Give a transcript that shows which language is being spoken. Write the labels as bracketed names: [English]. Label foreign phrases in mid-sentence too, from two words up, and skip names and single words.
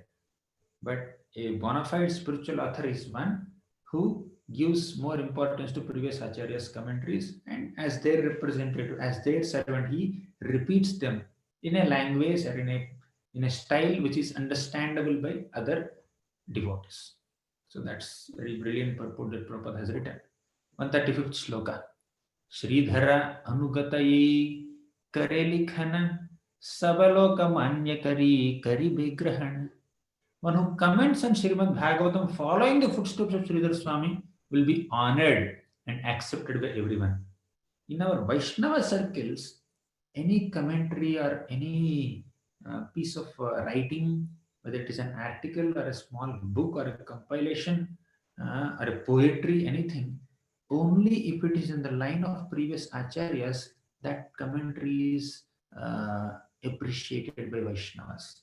[English] But a bona fide spiritual author is one who gives more importance to previous acharyas' commentaries, and as their representative, as their servant, he repeats them in a language or in a style which is understandable by other devotees. So that's very brilliant purport that Prabhupada has written. 135th shloka. [Bangla] শ্রীধর অনুগত যে করে লিখন সবলোক মান্য করি গ্রহণ. [English] One who comments on Srimad Bhagavatam following the footsteps of Sridhar Swami will be honored and accepted by everyone. In our Vaishnava circles, any commentary or any piece of writing, whether it is an article or a small book or a compilation or a poetry, anything, only if it is in the line of previous acharyas, that commentary is appreciated by Vaishnavas.